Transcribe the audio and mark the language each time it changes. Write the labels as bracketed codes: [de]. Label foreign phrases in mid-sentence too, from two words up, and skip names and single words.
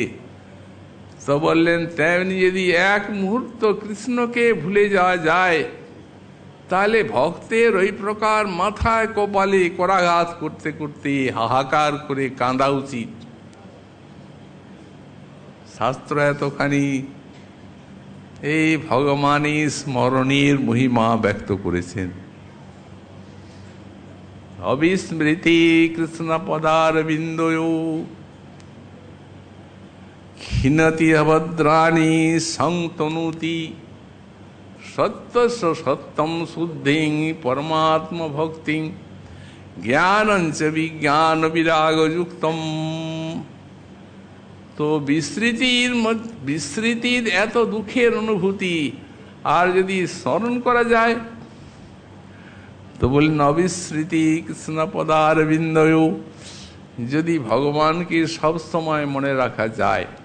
[bn] তো বললেন তেমনি যদি এক মুহূর্ত কৃষ্ণকে ভুলে যাওয়া যায়, তাহলে ভক্তের ওই প্রকার মাথায় কপালে করাঘাত করতে করতে হাহাকার করে কাঁদা উচিত। শাস্ত্র এতখানি এই ভগবানের স্মরণের মহিমা ব্যক্ত করেছেন। [sa] অবিস্মৃতি কৃষ্ণ পদার বিন্দয় ক্ষীণতি অভদ্রাণি সংতনুতি সত্যস্য সত্যম শুদ্ধিং পরমাত্ম ভক্তিং জ্ঞানঞ্চ বিজ্ঞান বিরাগযুক্তম। [bn] তো বিস্মৃতির এত দুঃখের অনুভূতি আর যদি স্মরণ করা যায়, তো বললেন [sa] অবিস্মৃতি কৃষ্ণ পদার বিন্দয়, [bn] যদি ভগবানকে সব সময় মনে রাখা যায়,